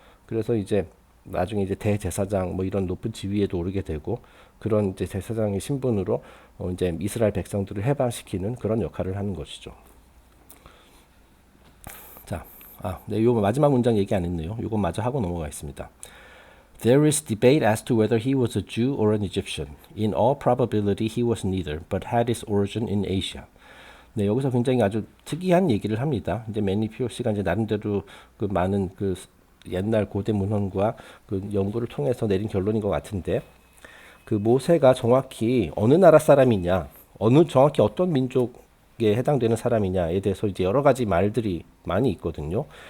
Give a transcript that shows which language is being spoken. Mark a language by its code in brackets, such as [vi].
[ko] 그래서 이제 나중에 이제 대제사장 뭐 이런 높은 지위에도 오르게 되고 그런 이제 제사장의 신분으로 이제 이스라엘 백성들을 해방시키는 그런 역할을 하는 것이죠. 자, 네, 요 마지막 문장 얘기 안 했네요. 요건 마저 하고 넘어가겠습니다. [en] There is debate as to whether he was a Jew or an Egyptian. In all probability he was neither, but had his origin in Asia. [ko] 네, 여기서 굉장히 아주 특이한 얘기를 합니다. 이제 맨리 POC가 이제 나름대로 그 많은 그 옛날 고대 문헌과 그 연구를 통해서 내린 결론인 것 같은데, 그 모세가 정확히 어느 나라 사람이냐, 정확히 어떤 민족에 해당되는 사람이냐에 대해서 이제 여러 가지 말들이 많이 있거든요.